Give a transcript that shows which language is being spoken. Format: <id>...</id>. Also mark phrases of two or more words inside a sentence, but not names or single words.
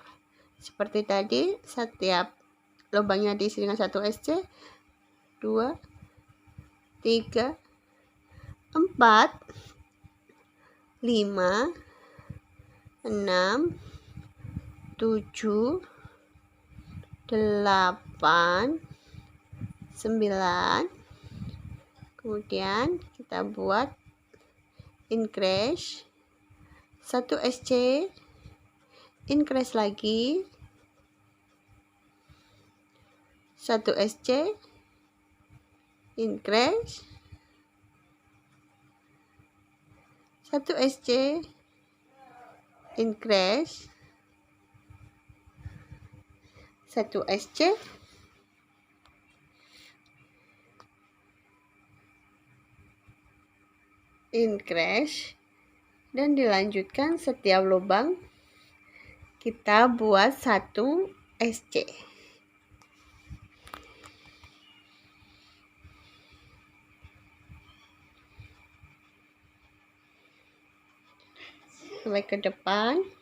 <id>Seperti tadi, setiap lubangnya diisi dengan 1 SC, 2, 3, 4, 5, 6, 7, 8, 9. Kemudian kita buat increase 1 SC, increase lagi 1 SC, increase 1 SC, increase 1 SC, increase, dan dilanjutkan setiap lubang kita buat 1 SC. Sampai ke depan.</id>